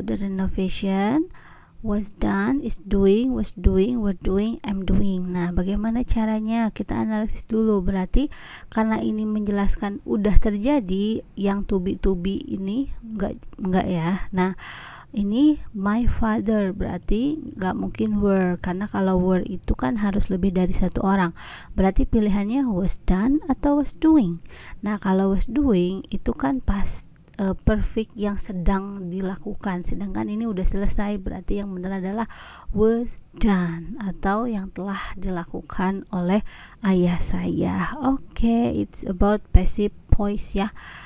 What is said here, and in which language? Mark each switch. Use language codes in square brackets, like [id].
[en] The renovation was done, is doing, was doing, were doing, am doing. [id] Nah, bagaimana caranya? Kita analisis dulu. Berarti karena ini menjelaskan udah terjadi, yang to be ini enggak ya. Nah, ini [en] my father, [id] berarti nggak mungkin were, karena kalau were itu kan harus lebih dari satu orang, berarti pilihannya was done atau was doing. Nah kalau was doing itu kan pas perfect yang sedang dilakukan, sedangkan ini udah selesai, berarti yang benar adalah was done atau yang telah dilakukan oleh ayah saya. [en] Oke, it's about passive voice ya.